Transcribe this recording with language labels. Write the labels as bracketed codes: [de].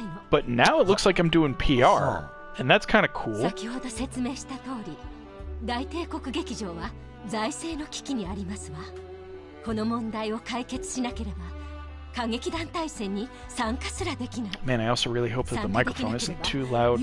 [en] But now it looks like I'm doing PR, and that's kind of cool. [ja] 先ほど説明した通り、大帝国劇場は財政の危機にありますわ。この問題を解決しなければ、歌劇団大戦に参加すらできない。 [en] Man, I also really hope that the microphone isn't too loud.